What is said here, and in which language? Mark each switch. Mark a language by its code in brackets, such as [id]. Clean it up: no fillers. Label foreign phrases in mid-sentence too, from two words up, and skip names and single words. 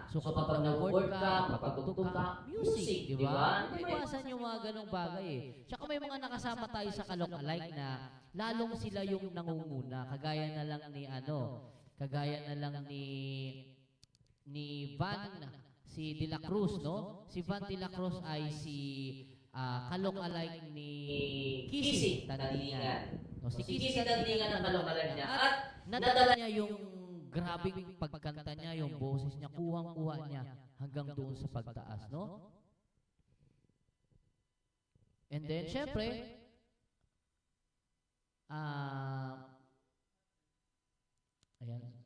[tl] So kapag nag-work ka, kapag tugtog ka, music, di ba? Hindi maiwasan yung mga ganong bagay eh. Tsaka may mga nakasama tayo sa Kalok-alike na lalong sila yung nangunguna. Kagaya na lang ni Van, si De La Cruz, no? Si Van De La Cruz ay si Kalok-alike ni Kisi Tandingan. No, si Kisi Tandingan ang kalong-alike niya. At nadala niya yung grabing pagkanta niya, yung boses niya, kuhang-kuha niya hanggang doon sa pagtaas, no? And then, syempre, ayan.